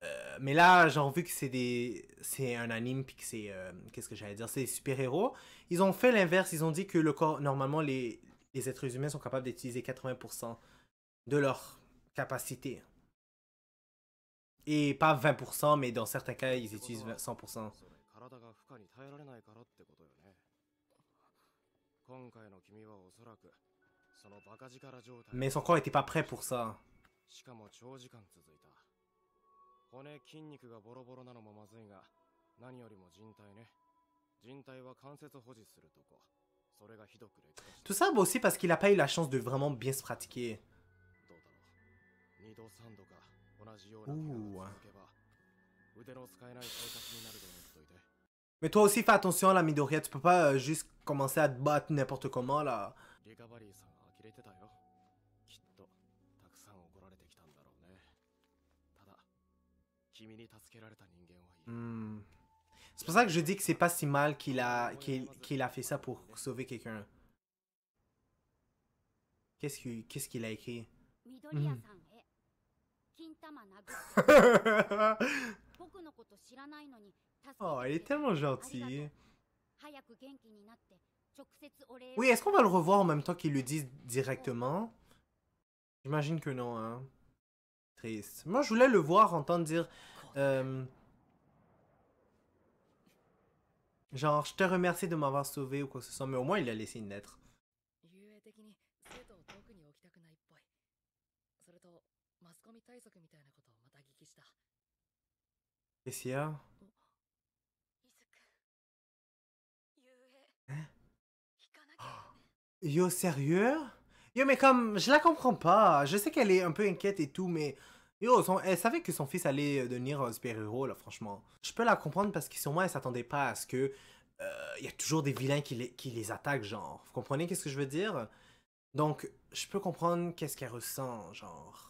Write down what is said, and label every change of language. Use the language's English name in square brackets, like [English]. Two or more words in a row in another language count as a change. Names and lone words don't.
[French] Mais là, genre, vu que c'est un anime, puis que c'est, qu'est-ce que j'allais dire, c'est des super-héros, ils ont fait l'inverse, ils ont dit que le corps, normalement, les êtres humains sont capables d'utiliser 80% de leur capacité. Et pas 20%, mais dans certains cas, ils utilisent 100%. [Japanese] それ体が負荷に耐えられないからってことよね。今回の君はおそらくそのバカ力状態 [French] Mais son corps était pas prêt pour ça. [Japanese] しかも長時間続いた。骨筋肉がボロボロなのもまずいが、何よりも人体ね。人体は関節保持するとこ。それがひどく劣化して [French] Tout ça, bah, aussi parce qu'il a pas eu la chance de vraiment bien se pratiquer. [Japanese] どうだろう。2度3度か同じような怪我が続けば腕の使えない生活になると思っといて。 [French] Mais toi aussi, fais attention, la Midoriya. Tu peux pas juste commencer à te battre n'importe comment, là. [Japanese] リカバリーさんが呆れてたよ。きっとたくさん怒られてきたんだろうね。ただ君に助けられた人間はいる。 Hmm. [French] C'est pour ça que je dis que c'est pas si mal qu'il a fait ça pour sauver quelqu'un. Qu'est-ce qu'il a écrit? [Japanese] 緑谷さんへ金玉殴って僕のこと知らないのに助けてくれ [French] Oh, [Japanese] て [French] elle est tellement [Japanese] ありがと [French] gentille. [Japanese] う早く元気になって直接お礼を [French] Oui, est-ce qu'on va le revoir en même temps qu'ils le disent directement? J'imagine que non, hein. Triste. Moi, je voulais le voir entendre dire... genre, je te remercie de m'avoir sauvé ou quoi que ce soit, mais au moins, il a laissé une lettre. [Japanese] 遊泳的に生徒を遠くに置きたくないっぽい。それとマスコミ対策みたいなことをまた聞きした。 [French] Qu'est-ce qu'il y a? [Japanese] 伊豆くん遊泳行かなきゃね [French] Yo, sérieux? Yo, mais comme, je la comprends pas. Je sais qu'elle est un peu inquiète et tout, mais... Yo, elle savait que son fils allait devenir un super-héros, là, franchement. Je peux la comprendre parce que sûrement, elle s'attendait pas à ce que... Il y a toujours des vilains qui les attaquent, genre. Vous comprenez qu'est-ce que je veux dire? Donc, je peux comprendre qu'est-ce qu'elle ressent, genre.